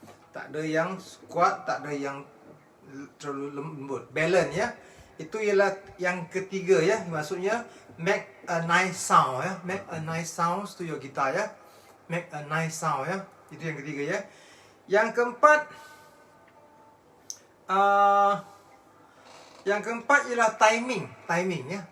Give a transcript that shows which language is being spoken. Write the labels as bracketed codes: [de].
[ms] Tak ada yang kuat, tak ada yang terlalu lembut. [en] Balance ya. [ms] Itu ialah yang ketiga ya. [en] Maksudnya make a nice sound ya. Make a nice sound to your guitar ya. Make a nice sound ya. [ms] Itu yang ketiga ya. Yang keempat ialah timing ya.